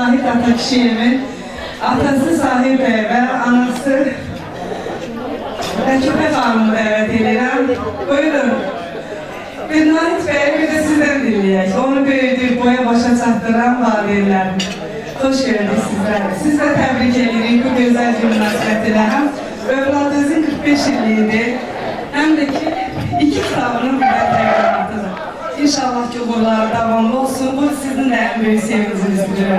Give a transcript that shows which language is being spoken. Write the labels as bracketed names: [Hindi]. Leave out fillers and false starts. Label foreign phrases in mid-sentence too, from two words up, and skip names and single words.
[Azerbaijani] Nahid Atakişiyev'in atası Sahib Bey ve anası Rəkibe Hanım'ı dəvət edirəm. Buyurun. Bir Nahid Bey'i bir de sizden dinleyək. Onu böyüdüb boya başa çatdıran valideynlərim. Hoş gördük sizler. Siz de tebrik edirik bu güzel münasibətilə. Həm övladınızın 45 illiyidir, hem de ki 2 kitabının bir təqdimatıdır. İnşallah ki uğurları davamlı olsun. Bu sizin de en büyük sevincinizdir.